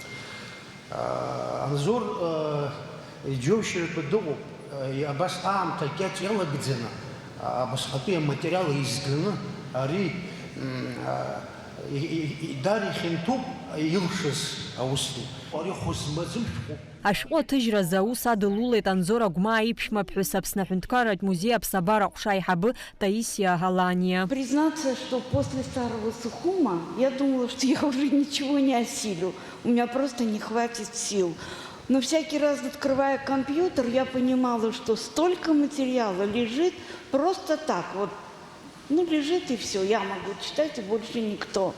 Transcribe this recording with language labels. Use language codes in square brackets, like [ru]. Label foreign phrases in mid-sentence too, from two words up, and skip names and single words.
[ab] Анзор иџьоушьаратәы дыҟоуп, абас аамҭа кьаҿ иалагӡаны абасҟатәи аматериал изганы ари дар ихьанҭоуп илшаз аус ду. Ари хәызмаӡым шәҟәуп. Ашәҟәы аҭыжьразы аус адылулеит Анзор Агәмаа иԥшәмаԥҳәыс Аԥсны аҳәынҭқарратә музеи аԥсабара ҟәша аиҳабы Таисиа Галаниа. [ru] Признаться, что после старого Сухума я думала, что я уже ничего не осилю. У меня просто не хватит сил. Но всякий раз, открывая компьютер, я понимала, что столько материала лежит просто так вот. Ну, лежит и все, я могу читать, и больше никто.